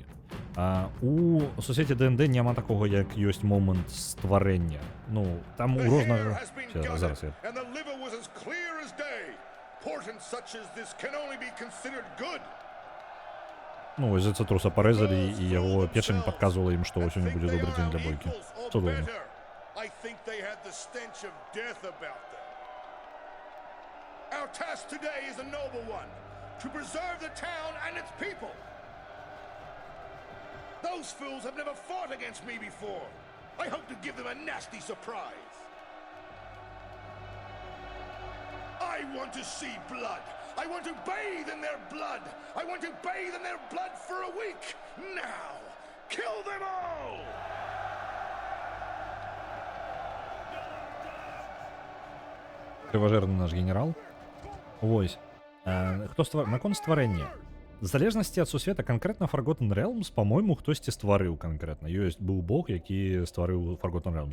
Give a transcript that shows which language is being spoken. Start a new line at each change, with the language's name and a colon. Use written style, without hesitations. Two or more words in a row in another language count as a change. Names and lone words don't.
Belarusian: У сусвеце ДНД няма такога, як ёсць момант стварэння. Ну, там у рознага... Зараз я... Ну, вось Цитруса парэзалі, і яго печань падказвала ім, што сёння будзе добры дзень для бойкі. Цудоўна.
English: To preserve the town and its people. Those fools have never fought against me before. I hope to give them a nasty surprise. I want to see blood. I want to bathe in their blood. I want to bathe in their blood for a week. Now, kill them all!
Belarusian: Крыважэрны наш генерал. Вось. Наконт стварэння. В залежнасці ад сусвета, канкрэтна Forgotten Realms, па-мойму, хтосьці стварыў канкрэтна. Быў бог, які стварыў Forgotten Realms.